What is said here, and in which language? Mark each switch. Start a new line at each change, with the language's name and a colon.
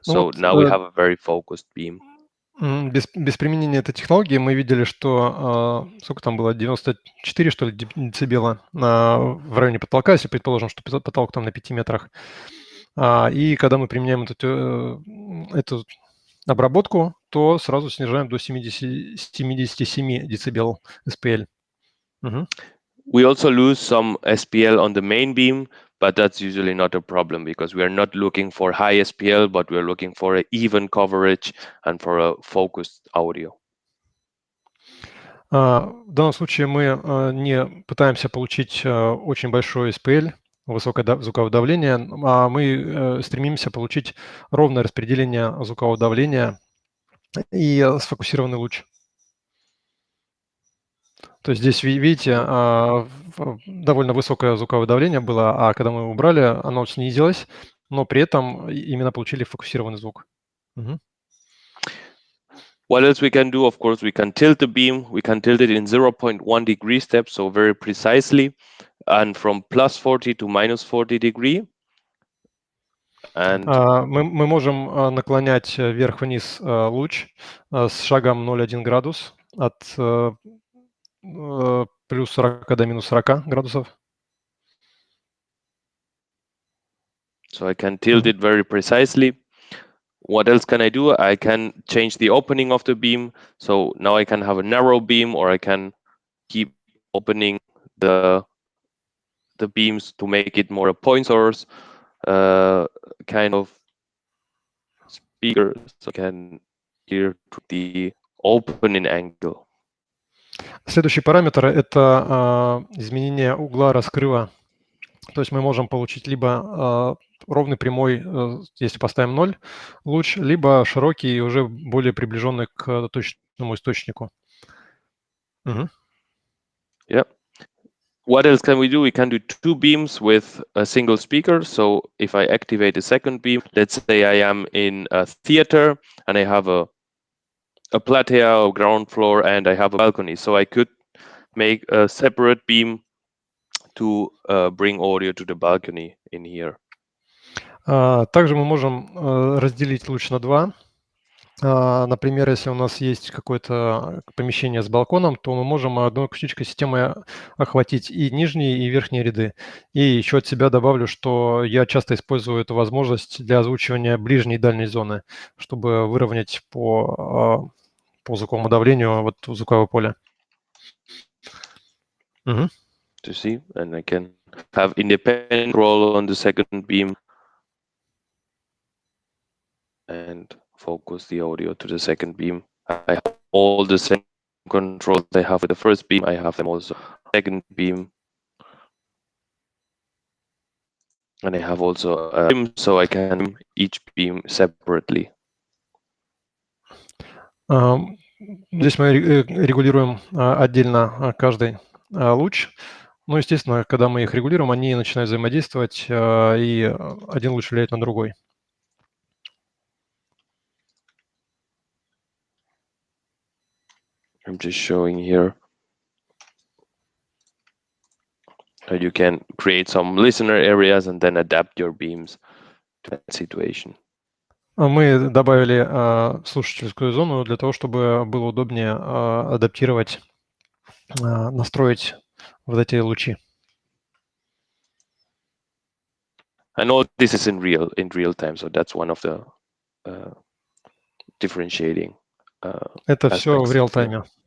English: So now we have a very focused beam.
Russian: Без применения этой технологии мы видели, что сколько там было, 94, что ли, децибела в районе потолка, если предположим, что потолок там на 5 метрах. И когда мы применяем эту обработку, то сразу снижаем до 77 дБ SPL.
English: We also lose some SPL on the main beam, but that's usually not a problem because we are not looking for high SPL, but we are looking for an even coverage and for a focused audio.
Russian: В данном случае мы не пытаемся получить очень большой SPL, высокое звуковое давление, а мы стремимся получить ровное распределение звукового давления и сфокусированный луч. То есть здесь, видите, довольно высокое звуковое давление было, а когда мы убрали, оно снизилось, но при этом именно получили фокусированный звук.
English: What else we can do? Of course, we can tilt the beam. We can tilt it in 0.1 degree steps, so very precisely, and from plus 40 to minus 40 degree. And
Russian: мы можем наклонять вверх-вниз луч с шагом 0,1 градус от плюс 40 до минус 40 градусов.
English: So I can tilt it very precisely. What else can I do? I can change the opening of the beam. So now I can have a narrow beam, or I can keep opening the beams to make it more a point source kind of speaker. So I can hear the opening angle.
Russian: Следующий параметр – это изменение угла раскрыва. То есть мы можем получить либо ровный прямой, если поставим 0 луч, либо широкий, уже более приближенный к точному источнику.
English: Yeah. What else can we do? We can do two beams with a single speaker. So if I activate a second beam, let's say I am in a theater and I have a platea or ground floor and I have a balcony. So I could make a separate beam to bring audio to the balcony in here.
Russian: Также мы можем разделить луч на два. Например, если у нас есть какое-то помещение с балконом, то мы можем одной акустической системой охватить и нижние, и верхние ряды. И еще от себя добавлю, что я часто использую эту возможность для озвучивания ближней и дальней зоны, чтобы выровнять по звуковому давлению вот звуковое поле.
English: To see, and I can have independent roll on the second beam and focus the audio to the second beam. I have all the same controls I have with the first beam. I have them also second beam, and I have also a beam, so I can each beam separately.
Russian: Здесь мы регулируем отдельно каждый луч. Ну, естественно, когда мы их регулируем, они начинают взаимодействовать, и один луч влияет на другой.
English: I'm just showing here how you can create some listener areas and then adapt your beams to that situation.
Russian: Мы добавили слушательскую зону для того, чтобы было удобнее адаптировать, настроить вот эти лучи.
English: And all this is in real time, so that's one of the differentiating.
Russian: Это все в реал-тайме.